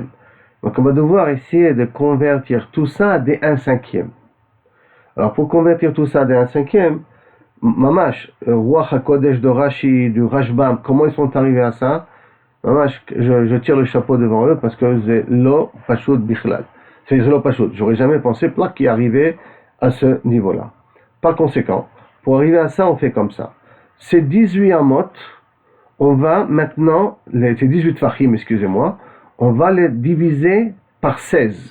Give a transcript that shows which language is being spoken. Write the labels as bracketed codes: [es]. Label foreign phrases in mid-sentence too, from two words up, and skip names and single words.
[fr] Donc on va devoir essayer de convertir tout ça à des 1/5. Alors pour convertir tout ça à des 1/5, Mamash, [he] רוח הקודש [fr] de Rashi, du Rashbam, comment ils sont arrivés à ça? Mamash, je tire le chapeau devant eux parce que c'est [he] לא פשוט בכלל. [fr] C'est [he] לא פשוט. [fr] J'aurais jamais pensé qu'il arrivait à ce niveau-là. Par conséquent, pour arriver à ça, on fait comme ça. Ces 18 amot, on va maintenant, ces 18 fachim, excusez-moi, on va les diviser par 16.